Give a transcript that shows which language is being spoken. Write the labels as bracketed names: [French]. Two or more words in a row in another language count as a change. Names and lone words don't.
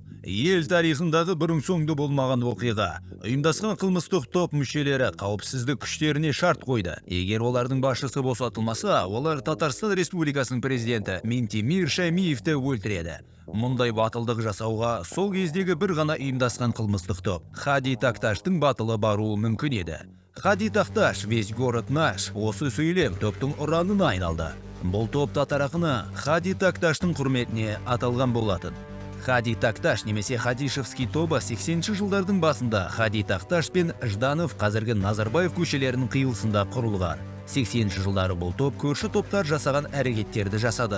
[Kazakh] Ел тарихындағы бұрын соңды болмаған оқиға. Ұйымдасқан қылмыстық топ мүшелері қауіпсіздік күштеріне шарт қойды. Егер олардың басшысы босатылмаса, олар Татарстан Республикасының президенті Ментимир Шаймиевті өлтіреді. Мұндай батылдық жасауға сол кездегі бір ғана ұйымдасқан қылмыстық топ Хади Такташтың батылы баруы мүмкін еді. Хади Такташ, [Russian] весь город наш, [Kazakh] осы сөйлем топтың ұранына айналды. Бұл топ татар ақыны Хади Такташтың құрметіне аталған болатын. Хади Такташ немесе Хадишевский тобы 80-ші жылдардың басында Хади Такташ пен Жданов қазіргі Назарбаев көшелерінің қиылысында құрылған. 80-ші жылдары бұл топ көрші топтар жасаған әрекеттерді жасады.